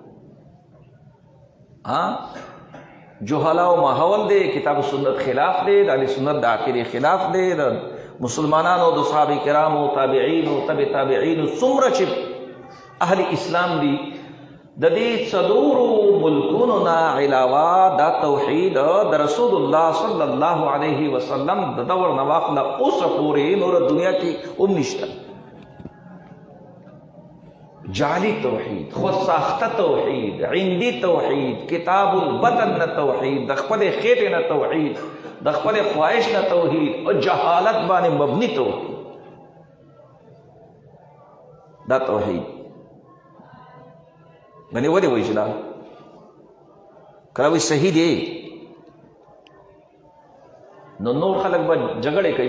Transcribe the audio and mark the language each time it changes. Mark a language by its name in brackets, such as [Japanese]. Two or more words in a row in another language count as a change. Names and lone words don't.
[Pashto] جهلا او ماحول دی، کتاب و سنت خلاف دی، د اهل سنت د عقیدې خلاف دی، د مسلمانانو د صحابه کرامو تابعینو تبع تابعینو څومره چې اهل اسلام دي، د دې څلورو ملکونو نه علاوه دا توحید د رسول الله [Arabic] صلی الله علیه وسلم [Pashto] د دور نه واخله اوسه پورې نور دنیا کې هم نشته. جعلی توحید، خود ساخته توحید، عندي توحید، کتاب البطن نه توحید، د خپلې خېټې نه توحید، د خپلې خواهش نه توحید، او جهالت باندې مبني توحید. دا توحید غني ولې وایي چې دا کله وایي صحیح دی نو نور خلک به جګړې کوي.